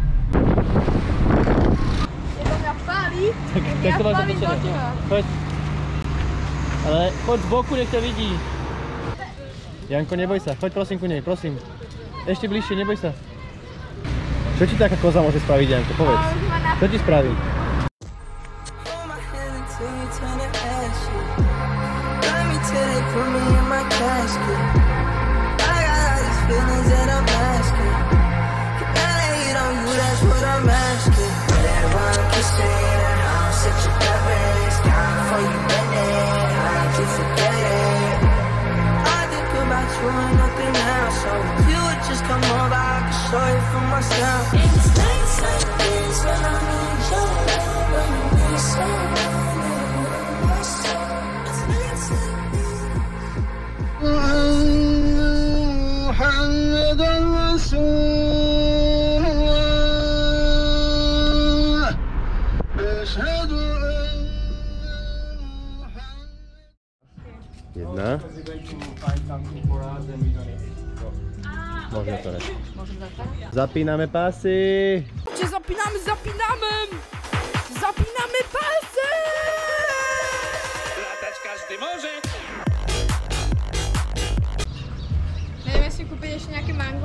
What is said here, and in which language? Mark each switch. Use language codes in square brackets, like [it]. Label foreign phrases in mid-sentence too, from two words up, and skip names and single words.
[sk] Je to mňa pálí, Tak to máš zatočené. Choď. Ale choď z boku, nech ťa vidí. Janko, neboj sa, choď prosím ku nej, prosím. Ešte bližšie, neboj sa. Čo ti taká koza môže spraviť, Janko, povedz. Čo ti spraví? [en] Put me in my casket. I got all these feelings that I'm asking. Can I lay it on you? That's what I'm asking. Whatever I'm kissing, I'll set you nervous. Down for you minute, how'd you forget it? I think about you and nothing else. So if you would just come over, I can show you for myself. It's nights like this when I need your love, when you need someone. [ar] محمد رسول الله أشهد أن [sk] Jedna. Môžeme to reť. Zapíname pásy. Čo zapíname? Zapíname pásy! [pl] Latać każdy może. [sk] Neviem si kúpiť ešte nejaké mango?